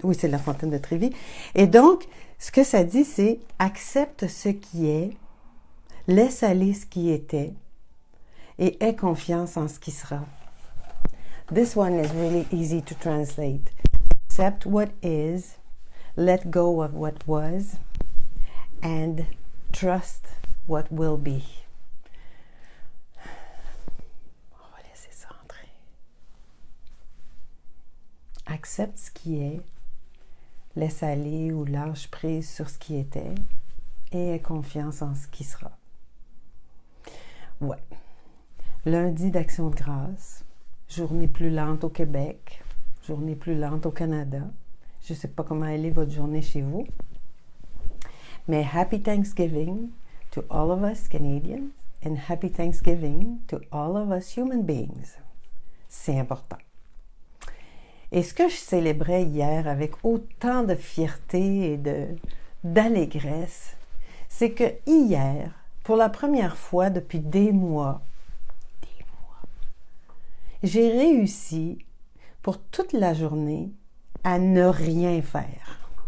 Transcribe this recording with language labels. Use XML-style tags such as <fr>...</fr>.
<fr>Oui, c'est la fontaine de Trévi. Et donc, ce que ça dit, c'est « Accepte ce qui est, laisse aller ce qui était et aie confiance en ce qui sera. »</fr> <en>This one is really easy to translate. Accept what is, let go of what was and trust what will be.</en> <fr>On va laisser ça entrer. Accepte ce qui est, laisse aller ou lâche prise sur ce qui était et aie confiance en ce qui sera. Ouais. Lundi d'Action de grâce, journée plus lente au Québec, journée plus lente au Canada. Je ne sais pas comment elle est votre journée chez vous.</fr> <en>Mais Happy Thanksgiving to all of us Canadians and Happy Thanksgiving to all of us human beings.</en> <fr>C'est important. Et ce que je célébrais hier avec autant de fierté et d'allégresse, c'est que hier, pour la première fois depuis des mois, j'ai réussi pour toute la journée à ne rien faire.</fr>